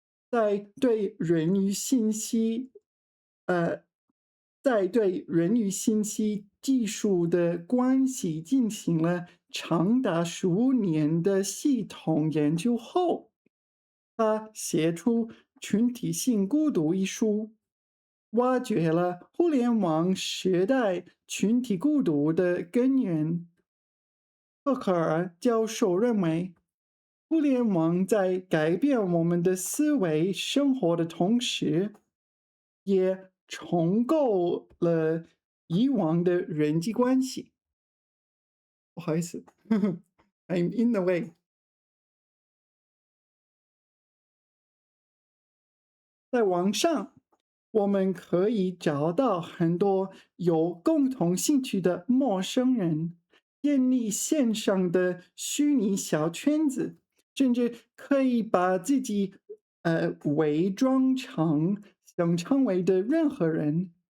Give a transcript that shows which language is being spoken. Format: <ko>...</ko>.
<zh>在对人与信息，呃，在对人与信息技术的关系进行了长达15年的系统研究后，他写出《群体性孤独》一书，挖掘了互联网时代群体孤独的根源。赫克尔教授认为，互联网在改变我们的思维生活的同时，也重构了以往的人际关系。</zh> <en>不好意思，I'm in the way。</en> <zh>在网上，我们可以找到很多有共同兴趣的陌生人，建立线上的虚拟小圈子，甚至可以把自己伪装成想成为的任何人。</zh>